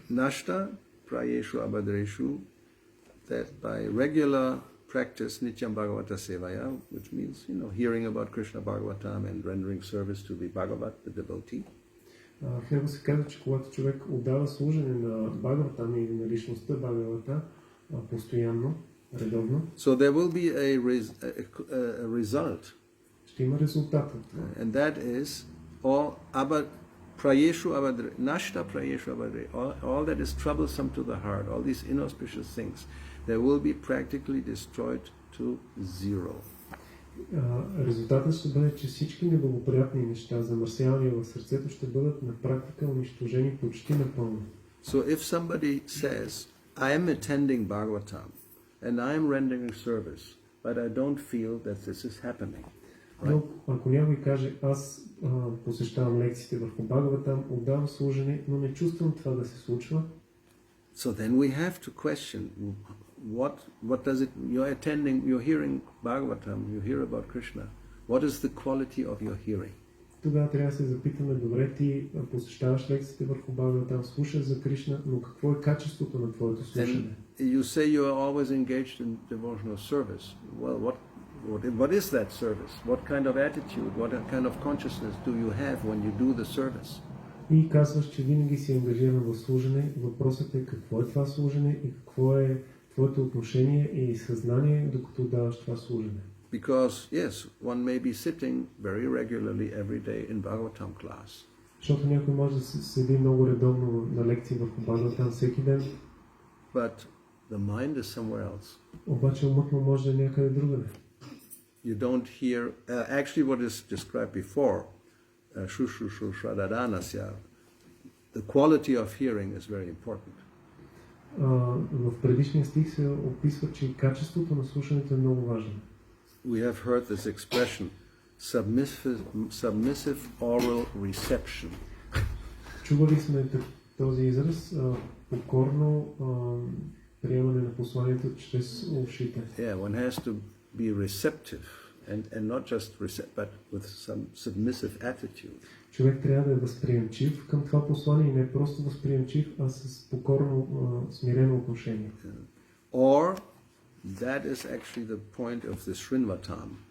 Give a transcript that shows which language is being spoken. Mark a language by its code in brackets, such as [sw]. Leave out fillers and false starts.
[sa] Nashta prayeshu abadreshu, [en] that by regular practice [sa] nityam bhagavata sevaya, [en] which means, hearing about Krishna Bhagavatam and rendering service to the Bhagavat, the devotee. [bg] В него се казва, че когато човек отдава служене на Бхагаватам или на личността Бхагавата постоянно, редовно, [en] so there will be a result. [bg] Ще има резултат. [en] And that is all [sa] abad prayeshu abadre, nashta prayeshu abadre, [en] all that is troublesome to the heart, all these inauspicious things, they will be practically destroyed to zero. [bg] Резултатът ще бъде, че всички неблагоприятни неща, замърсявания в сърцето ще бъдат на практика унищожени почти напълно. [en] So if somebody says, I am attending Bhagavatam and I am rendering service, but I don't feel that this is happening. [bg] Но ако някой каже, аз посещавам лекциите върху Бхагаватам, отдавам служене, но не чувствам това да се случва, [en] So then we have to question, what does it, you're attending, you're hearing Bhagavatam, you hear about Krishna, what is the quality of your hearing? [bg] тогава трябва да се запитаме, добре, ти посещаваш лекциите върху Бхагаватам, слушаш за Кришна, но какво е качеството на твоето слушане? [en] And you say you are always engaged in devotional service. Well, what is that service? What kind of attitude, what kind of consciousness do you have when you do the service? [bg] И казваш, че винаги си ангажиран в служене. Въпросът е какво е това служене и какво е твоето отношение и съзнание, докато даваш това служене. [en] Because, yes, one may be sitting very regularly every day in Bhagavatam class. [bg] Защото някой може да седи много редовно на лекции върху Бхагаватам всеки ден. [en] But the mind is somewhere else. [bg] Обаче умът му може да е някъде другаде. [en] You don't hear, actually what is described before, [sa] Shushushu Shradhadanasya, [en] the quality of hearing is very important. [bg] В предишния стих се описва, че качеството на слушането е много важно. [en] We have heard this expression, submissive oral reception. [bg] Чували сме този израз, покорно приемане на посланието чрез ушите. [en] Yeah, one has to be receptive and not just but with some submissive attitude. [bg] Човек трябва да е възприемчив към това послание и не просто възприемчив, а с покорно, смирено отношение. [en] Or that is actually the point of the Srinvatam.